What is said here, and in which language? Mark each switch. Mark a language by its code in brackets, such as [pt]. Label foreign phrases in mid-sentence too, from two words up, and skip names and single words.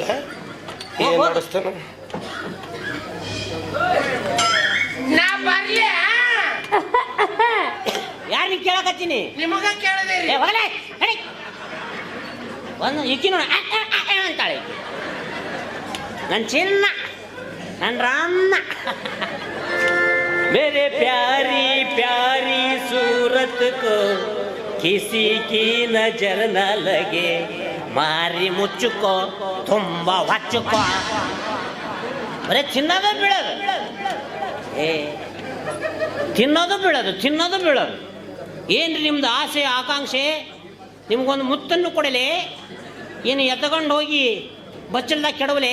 [kn] ಏನ್ ನಡೆಸ್ತಾನ? ನಾ ಬರ್ಲಿ? ಯಾರು ನೀ ಕೇಳಕತ್ತೀನಿ? ನಿಮಗ ಕೇಳದೆ ಒಂದು ಈಕಿ ನೋಡ ಅಂತಾಳೆ. ನನ್ನ ಚಿನ್ನ, ನನ್ನ ರಾಮನ. [hi] मेरे प्यारी प्यारी सूरत को किसी की नजर न लगे, [kn] ಮಾರಿ ಮುಚ್ಚುಕೋ ತುಂಬ ಹಚ್ಚುಕೋ. ಬರೀ ತಿನ್ನೋದು ಬೀಳೋದು, ತಿನ್ನೋದು ಬೀಳೋದು, ತಿನ್ನೋದು ಬೀಳೋದು. ಏನ್ರಿ ನಿಮ್ದು ಆಸೆ ಆಕಾಂಕ್ಷೆ? ನಿಮ್ಗೊಂದು ಮುತ್ತನ್ನು ಕೊಡಲೆ, ಏನು ಎತ್ಕೊಂಡು ಹೋಗಿ ಬಚ್ಚಲ್ದಾಗ ಕೆಡವಲೆ?